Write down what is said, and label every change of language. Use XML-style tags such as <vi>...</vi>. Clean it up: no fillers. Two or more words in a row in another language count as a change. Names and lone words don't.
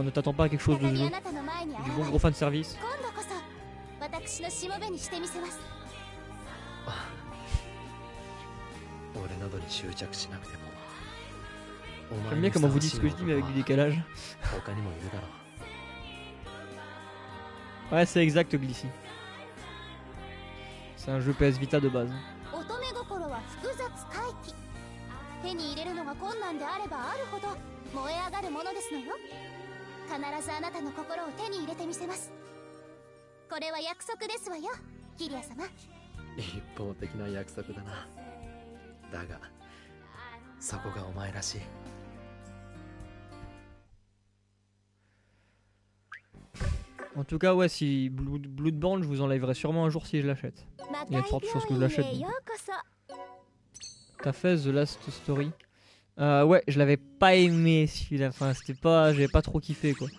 <fr>Ne t'attends pas à quelque chose de du bon gros fanservice. J'aime bien comment vous dites ce que je dis mais avec du décalage. Ouais, c'est exact, Glissy. C'est un jeu PS Vita de base.</fr> <ja>手に入れるのが困難であればあるほど燃え上がるものですのよ。必ずあなたの心を手に入れてみせます。これは約束ですわよ、キリア様。一方的な約束だな。だがそこがお前らしい。</ja> <fr>En tout cas, ouais, si Bloodborne, je vous en liverai sûrement un jour si je l'achète. Il y a de fortes chances que je l'achète. T'as fait The Last Story? Ouais, je l'avais pas aimé celui-là. Enfin, j'avais pas trop kiffé quoi.</fr>